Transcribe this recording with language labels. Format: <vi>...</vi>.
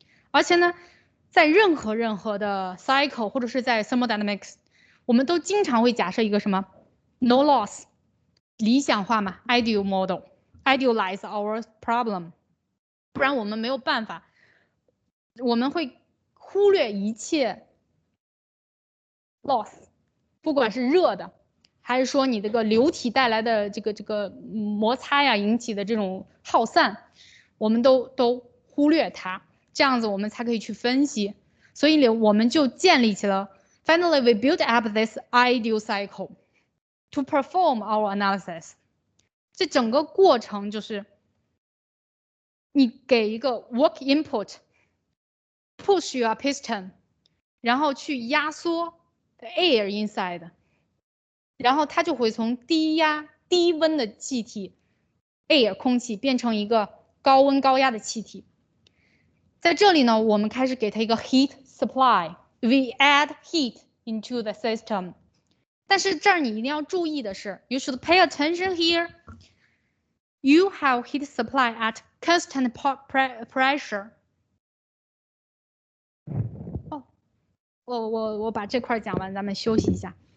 <zh>而且呢，在任何的 cycle 或者是在 thermodynamics， 我们都经常会假设一个什么 no loss， 理想化嘛 ideal model，</zh> <en>idealize our problem，</en> <zh>不然我们没有办法，我们会忽略一切 loss，不管是热的，还是说你这个流体带来的这个摩擦呀引起的这种耗散，我们都忽略它，这样子我们才可以去分析。所以呢，我们就建立起了</zh> <en>finally we built up this ideal cycle to perform our analysis。</en> <zh>这整个过程就是你给一个 work input，</zh> <en>push your piston，</en> <zh>然后去压缩 the air inside，然后它就会从低压低温的气体 air 空气变成一个高温高压的气体。在这里呢，我们开始给它一个 heat supply，</zh> <en>we add heat into the system。</en> <zh>但是这儿你一定要注意的是 ，</zh> <en>you should pay attention here。 You have heat supply at constant pressure。</en> <zh>哦，我把这块讲完，咱们休息一下。</zh>